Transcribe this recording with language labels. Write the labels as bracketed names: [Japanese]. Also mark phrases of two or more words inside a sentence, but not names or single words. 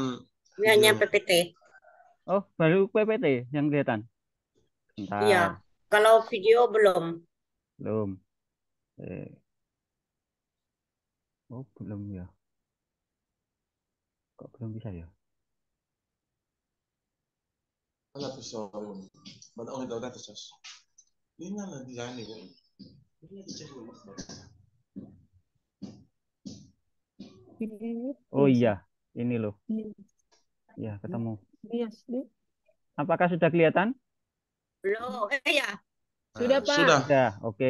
[Indonesian] Ini hanya PPT. Oh, baru PPT yang kelihatan. Bentar. Iya. Kalau video belum. Belum. Oh, belum ya. Kok belum bisa ya? [Filipino] Wala to sa Manaon daw natin sa. Hindi nga lang diyan eh. [Indonesian] Oh iya, ini loh. Ya, ketemu. Apakah sudah kelihatan? Belum. Ya. Sudah, Pak. Sudah. Sudah, oke.